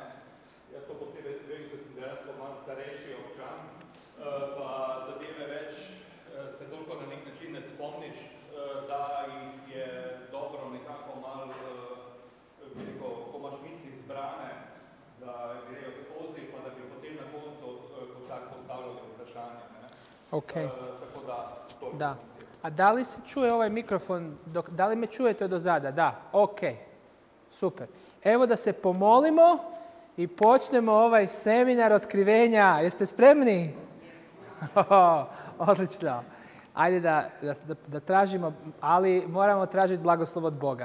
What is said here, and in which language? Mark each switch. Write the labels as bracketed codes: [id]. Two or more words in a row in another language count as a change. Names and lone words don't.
[sl] Jaz to posebej vem, ko sem dejansko malo starejši občan, pa zadeve več se toliko na nek način ne spomniš, da jih je dobro nekako malo, ko imaš misli zbrane, da grejo skozi, pa da bi potem na koncu kot tak postavljali vprašanje. Okay. Tako da, to da. [bs] A da li se čuje ovaj mikrofon? Da li me čujete od ozada? Da. Ok. Super. Evo da se pomolimo i počnemo ovaj seminar otkrivenja. Jeste spremni? Odlično. Ajde da tražimo, ali moramo tražiti blagoslov od Boga.